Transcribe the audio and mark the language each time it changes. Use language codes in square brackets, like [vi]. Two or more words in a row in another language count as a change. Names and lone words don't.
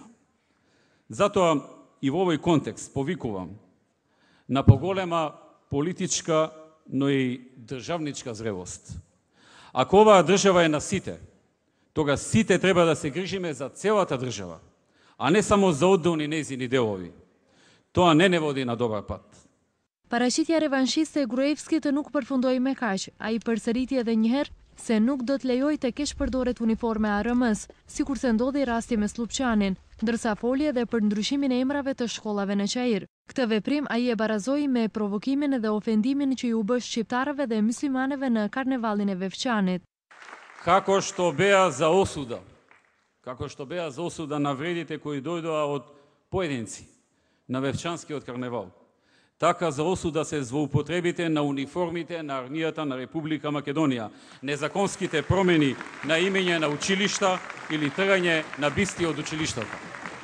[mk] Затоа и во овој контекст повикувам на поголема политичка, но и државничка зрелост. Ако оваа држава е на сите, тога сите треба да се грижиме за целата држава, а не само за одделни нејзини делови. Тоа не води на добар пат. [sq] Paraqitja revanshiste e Gruevskit nuk përfundoi me kaq. Ai përsëriti edhe një herë se nuk do të lejojë të keq përdoret uniforme ARM-s, sikurse ndodhi rasti me Slupçanin, ndërsa foli edhe për ndryshimin e emrave të shkollave në Qair. Këtë veprim ai e barazoi me provokimin dhe ofendimin që ju bë shqiptarëve dhe muslimanëve në karnevallin e Vevçanit. [mk] Како што беа за осуда на вредите кои дојдоа од поединци на Вевчанскиот карневал, така за осуда се злоупотребите на униформите на армијата на Република Македонија, незаконските промени на имење на училишта или тргање на бисти од училиштата.